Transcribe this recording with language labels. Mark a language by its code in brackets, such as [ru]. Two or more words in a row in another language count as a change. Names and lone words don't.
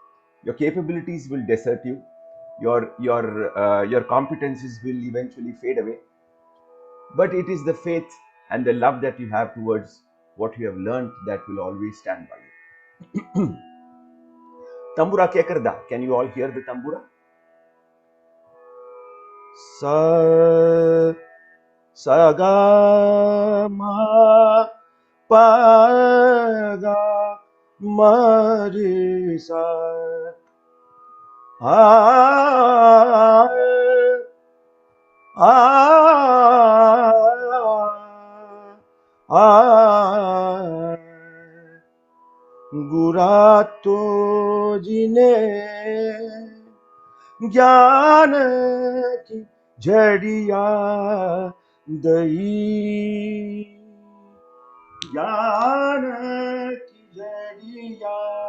[en] Your capabilities will desert you. Your competencies will eventually fade away. But it is the faith and the love that you have towards what you have learned that will always stand by you. [pa] ਤੰਬੂਰਾ ਕਿਆ ਕਰਦਾ? [en] Can you all hear the tambura? Sa sa ga ma pa ga ma re sa a आ [pa] ਗੁਰਾ ਤੋ ਜਿਨੇ ਗਿਆਨ ਕੀ ਝੜੀਆ ਦਈ ਗਿਆਨ ਕੀ ਝੜੀਆ